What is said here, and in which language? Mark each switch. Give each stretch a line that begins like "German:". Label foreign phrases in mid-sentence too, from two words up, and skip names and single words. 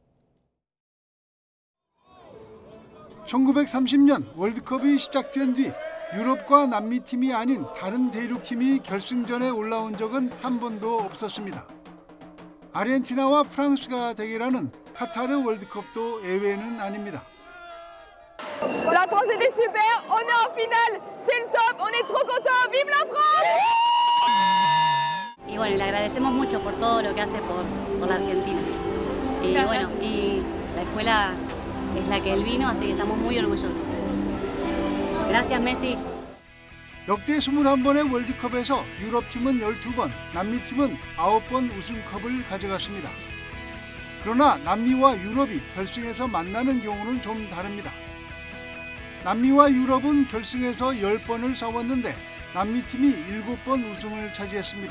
Korean: 1930년 월드컵이 시작된 뒤 유럽과 남미 팀이 아닌 다른 대륙 팀이 결승전에 올라온 적은 한 번도 없었습니다. 아르헨티나와 프랑스가 대결하는 카타르 월드컵도 예외는 아닙니다.
French: La France était super, on est en finale, c'est le top, on est trop content, vive la France!
Spanish: Y bueno, le agradecemos mucho por todo lo que hace por la Argentina. Y bueno, y la escuela es la que él vino, así que estamos muy orgullosos. Gracias, Messi.
Korean: 역대 21번의 월드컵에서 유럽팀은 12번, 남미팀은 9번 우승컵을 가져갔습니다. 그러나 남미와 유럽이 결승에서 만나는 경우는 좀 다릅니다. 남미와 유럽은 결승에서 10번을 싸웠는데 남미팀이 7번 우승을 차지했습니다.